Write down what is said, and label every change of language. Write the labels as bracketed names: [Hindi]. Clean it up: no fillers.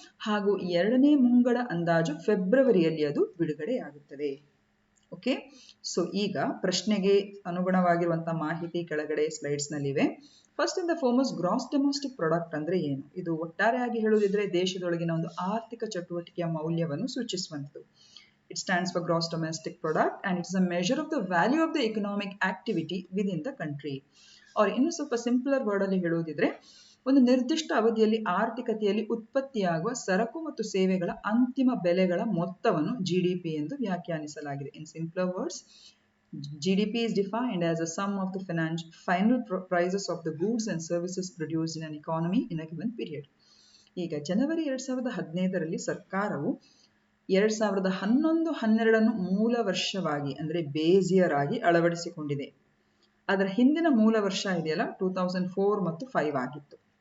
[Kannada] ಹಾಗೂ 2ನೇ ಮುಂಗಡ ಅಂದಾಜು ಫೆಬ್ರವರಿಯಲ್ಲಿ ಅದು ಬಿಡುಗಡೆಯಾಗುತ್ತದೆ. ಓಕೆ, ಸೊ ಈಗ ಪ್ರಶ್ನೆಗೆ ಅನುಗುಣವಾಗಿರುವಂತಹ ಮಾಹಿತಿ ಕೆಳಗಡೆ slides ನಲ್ಲಿವೆ. First in the foremost gross domestic product ಅಂದ್ರೆ ಏನು? ಇದು ಒಟ್ಟಾರೆಯಾಗಿ ಹೇಳುವುದಿದ್ರೆ ದೇಶದೊಳಗಿನ ಒಂದು ಆರ್ಥಿಕ ಚಟುವಟಿಕೆಯ ಮೌಲ್ಯವನ್ನು ಸೂಚಿಸುವಂಥದ್ದು. [English] It stands for gross domestic product and it's a measure of the value of the economic activity within the country. [Kannada] or ಇನ್ನು ಸ್ವಲ್ಪ ಸಿಂಪ್ಲರ್ ವರ್ಡ್ ಅಲ್ಲಿ ಹೇಳುವುದಿದ್ರೆ ಒಂದು ನಿರ್ದಿಷ್ಟ ಅವಧಿಯಲ್ಲಿ ಆರ್ಥಿಕತೆಯಲ್ಲಿ ಉತ್ಪತ್ತಿಯಾಗುವ ಸರಕು ಮತ್ತು ಸೇವೆಗಳ ಅಂತಿಮ ಬೆಲೆಗಳ ಮೊತ್ತವನ್ನು GDP ಎಂದು ವ್ಯಾಖ್ಯಾನಿಸಲಾಗಿದೆ. [English] In simpler words, GDP is defined as a sum of the final prices of the goods and services produced in an economy in a given period. [Kannada] ಈಗ ಜನವರಿ 2015ರಲ್ಲಿ ಸರ್ಕಾರವು 2011-12 ಮೂಲ ವರ್ಷವಾಗಿ ಅಂದ್ರೆ ಬೇಸ್ ಇಯರ್ ಆಗಿ ಅಳವಡಿಸಿಕೊಂಡಿದೆ. ಅದರ ಹಿಂದಿನ ಮೂಲ ವರ್ಷ ಇದೆಯಲ್ಲ 2004 ಮತ್ತು 5 ಆಗಿತ್ತು.